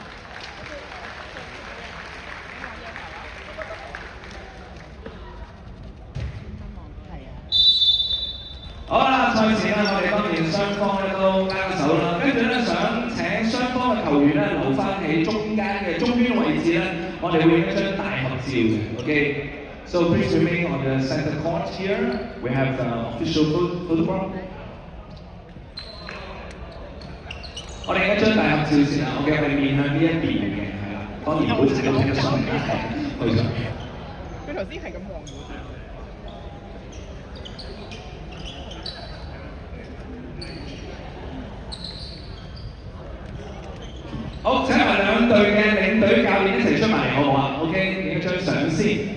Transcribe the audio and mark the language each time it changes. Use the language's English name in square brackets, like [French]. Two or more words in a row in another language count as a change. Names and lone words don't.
[Cantonese] 好啦，賽前啦，我哋當然雙方咧都握手啦，跟住咧想請雙方嘅球員咧留翻喺中間嘅中端位置咧，我哋會影一張大合照嘅 ，OK。 [English] So please remain on the center court here. We have the official photograph. [Cantonese] 我哋影一張大合照先啊 ，OK， 我哋面向呢一邊嘅，係啦，當然唔好成日睇得上嚟啦，係，去上。佢頭先係咁望住。好，請埋2隊嘅領隊教練一齊出埋嚟，好唔好啊 ？OK， 影一張相先。